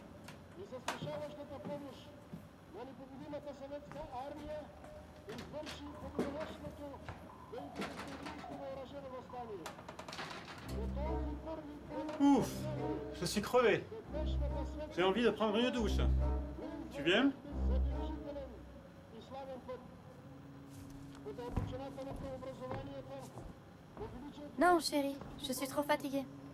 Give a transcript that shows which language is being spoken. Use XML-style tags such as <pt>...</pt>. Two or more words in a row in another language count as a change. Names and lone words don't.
<bg>и с решаващата помощ на непобедимата съветска армия извърши победоносното великосъюзно въоръжено въстание.</bg> <fr>Ouf, je suis crevé. J'ai envie de prendre une douche. Tu viens? Non, chérie, je suis trop fatiguée.</fr>